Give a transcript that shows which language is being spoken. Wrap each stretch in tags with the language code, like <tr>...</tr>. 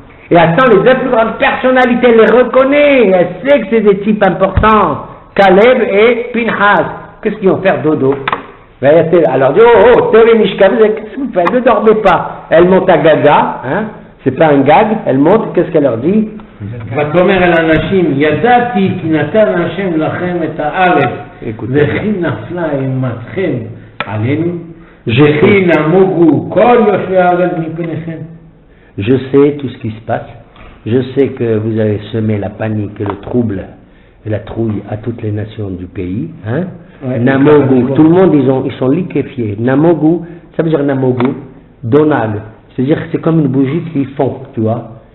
<fr>Et attends, les deux plus grandes personnalités, elle les reconnaît, elle sait que c'est des types importants, Caleb et Pinchas. Qu'est-ce qu'ils vont faire dodo? Alors dit, Terem Ishkavoun, qu'est-ce que vous faites? Ne dormez pas. Elle monte à Gaga, hein? C'est pas un gag, elle monte, qu'est-ce qu'elle leur dit?</fr> <he>ותאמר אל האנשים, ידעתי כי נתן השם לכם את הארץ, וכי נפלה אימתכם עלינו, וכי נמוגו כל יושבי הארץ מפניכם.</he> <fr>Je sais tout ce qui se passe, je sais que vous avez semé la panique et le trouble et la trouille à toutes les nations du pays, hein? Ouais, Namogu, tout le monde ils sont liquéfiés. Namogu, ça veut dire Namogu, Donag, c'est-à-dire que c'est comme une bougie qui fond, tu vois.</fr>